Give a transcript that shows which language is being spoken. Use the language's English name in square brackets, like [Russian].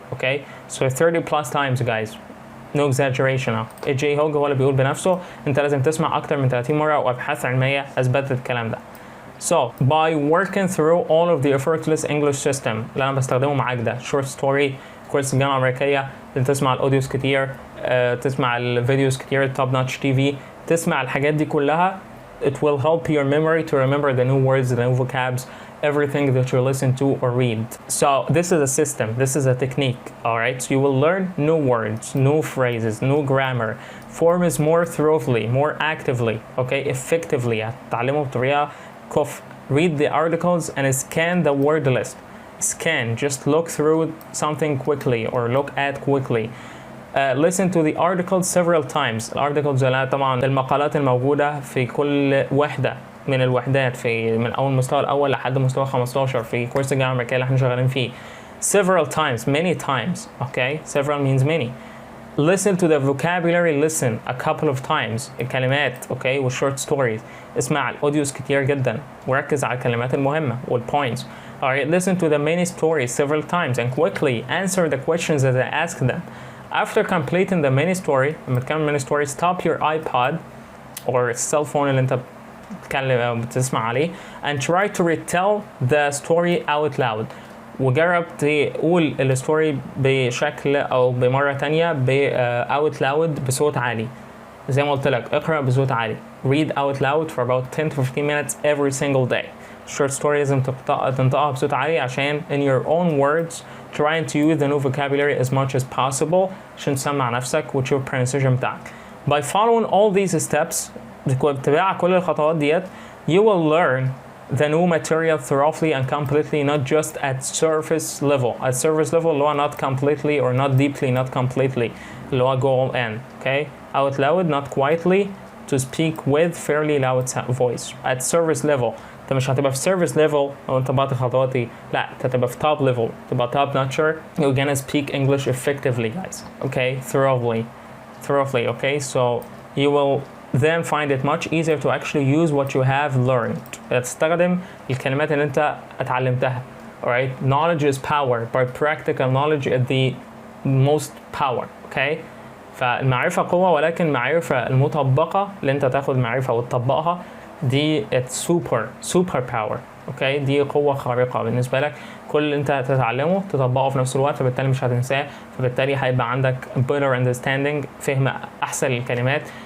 [English] Okay so 30 plus times guys, no exaggeration. [Arabic] جي هوج هو اللي بيقول بنفسه انت لازم تسمع اكتر من 30 مرة، وابحاث علمية اثبتت الكلام ده. [English] So by working through all of the effortless English system [Arabic] اللي انا بستخدمه معاك ده، short story، كورس الجامعة الأمريكية، تسمع الأوديوز كتير، تسمع الفيديوز كتير، توب نوتش تي في، تسمع الحاجات دي كلها. [English] It will help your memory to remember the new words, the new vocabs, everything that you listen to or read. So this is a system, this is a technique, alright? So you will learn new words, new phrases, new grammar, forms more thoroughly, more actively, okay, effectively. [Arabic] هتتعلموا بطريقة كفء. [English] Read the articles and scan the word list. Scan, just look through something quickly or look at quickly. Listen to the articles several times. [Arabic] الارتكلز طبعا المقالات الموجودة في كل وحدة من الوحدات من أول مستوى الأول لحد مستوى 15 في كورس الجامعة الأمريكية اللي احنا شغالين فيه. [English] Several times, many times, okay? Several means many. Listen to the vocabulary, listen a couple of times. الكلمات, okay, والshort stories. [Arabic] اسمع الأوديوز كتير جدا وركز على الكلمات المهمة والpoints. [English] Alright, listen to the many stories several times and quickly answer the questions that I ask them. After completing the mini story, [Arabic] لما تكمل [English] mini story, stop your iPod or cell phone [Arabic] اللي انت بتسمع عليه [English] and try to retell the story out loud. [Arabic] وجرب تقول الستوري بشكل او بمرة تانية out loud بصوت عالي. زي ما قلت لك اقرأ بصوت عالي. [English] Read out loud for about 10 to 15 minutes every single day. Short story [Arabic] لازم تنطقها بصوت عالي عشان [English] in your own words trying to use the new vocabulary as much as possible [Arabic] عشان تسمع نفسك وتشوف pronunciation بتاعك. [English] By following all these steps [Arabic] بتتبع كل الخطوات ديت [English] you will learn the new material thoroughly and completely, not just at surface level. At surface level اللي هو not completely or not deeply, not completely اللي هو go all in. Okay? Out loud, not quietly, to speak with fairly loud voice. [Arabic] At surface level انت مش هتبقى في سيرفيس ليفل لو انت بعت خطواتي، لا انت هتبقى في توب ليفل، تبقى توب نوتشر. [English] You're gonna speak English effectively guys, okay, thoroughly, okay, so you will then find it much easier to actually use what you have learned. [Arabic] تستخدم الكلمات اللي انت اتعلمتها. [English] Alright, knowledge is power, but practical knowledge is the most power, okay. [Arabic] فالمعرفة قوة، ولكن المعرفة المطبقة اللي انت تاخد معرفة وتطبقها دي [English] it's super power. [Arabic] اوكي دي قوة خارقة بالنسبة لك. كل اللي انت هتتعلمه تطبقه في نفس الوقت، فبالتالي مش هتنساه، فبالتالي هيبقى عندك better understanding، فهم احسن للكلمات.